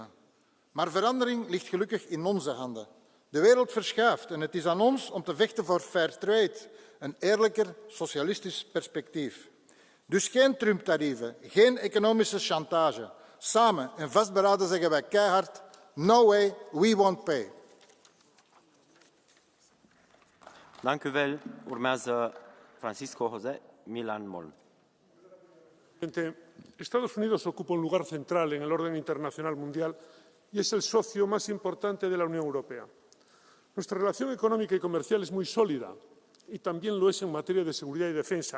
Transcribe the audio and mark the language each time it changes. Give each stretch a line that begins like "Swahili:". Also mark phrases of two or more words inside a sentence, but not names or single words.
Dutch: Maar verandering ligt gelukkig in onze handen. De wereld verschuift en het is aan ons om te vechten voor
English: fair trade,
Dutch: een eerlijker socialistisch perspectief. Dus geen Trump-tarieven, geen economische chantage. Samen en vastberaden zeggen wij keihard,
English: no way, we won't pay.
Dutch: Dank u wel.
Romanian: Urmează Francisco José Milan Mon.
Spanish: Estados Unidos ocupa un lugar central en el orden internacional mundial y es el socio más importante de la Unión Europea. Nuestra relación económica y comercial es muy sólida y también lo es en materia de seguridad y defensa.